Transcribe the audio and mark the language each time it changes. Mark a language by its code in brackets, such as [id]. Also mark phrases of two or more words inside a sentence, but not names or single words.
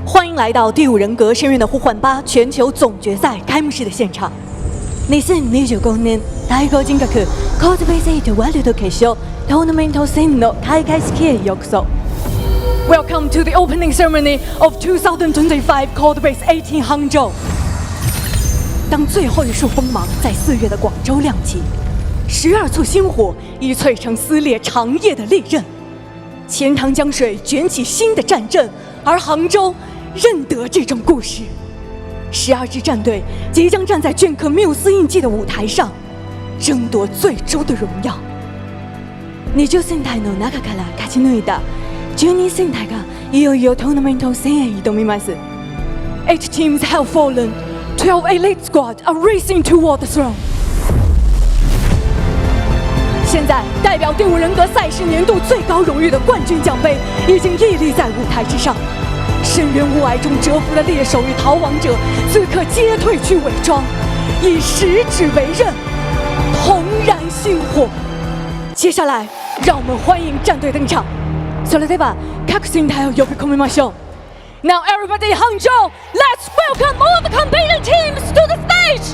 [zh] 迎来到第五人格深渊的呼唤8全球总决赛开幕式的现场。 [ja] 2025年対抗人格コードベース8ワールド決勝トーナメント戦の開会式へようこそ。 [en] Welcome to the opening ceremony of 2025 Code Base 18 Hangzhou。 [zh] 当最后一束锋芒在4月的广州亮起，12簇星火已淬成撕裂长夜的利刃。钱塘江水卷起新的战阵，而杭州认得这种故事。12支战队即将站在镌刻缪斯印记的舞台上，争夺最终的荣耀。 [ja] 20 戦隊の中から勝ち抜いた12戦隊がいよいよトーナメント戦へ挑みます。 [en] 8 teams have fallen, 12 elite squad are racing toward the throne。 [zh] 现在，代表第五人格赛事年度最高荣誉的冠军奖杯已经屹立在舞台之上。深渊雾霭中蛰伏的猎手与逃亡者，此刻皆褪去伪装，以食指为刃，同燃星火。接下来，让我们欢迎战队登场。 [ja] それでは各戦隊を呼び込みましょう。 [en] Now everybody Hangzhou, let's welcome all the competing teams to the stage。